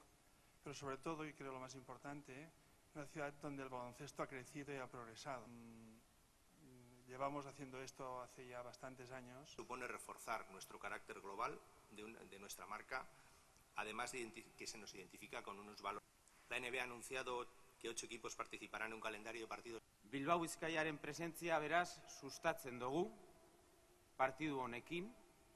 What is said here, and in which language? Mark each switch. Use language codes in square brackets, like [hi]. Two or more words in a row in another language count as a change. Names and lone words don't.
[es] Pero sobre todo, y creo lo más importante, una ciudad donde el baloncesto ha crecido y ha progresado. Llevamos haciendo esto hace ya bastantes años. Supone reforzar nuestro carácter global de nuestra marca, además de que se nos identifica con unos valores. La NBA ha anunciado que 8 equipos participarán en un calendario de partidos. [eu] Bilbao Bizkaiaren presentzia beraz sustatzen dugu partidu honekin.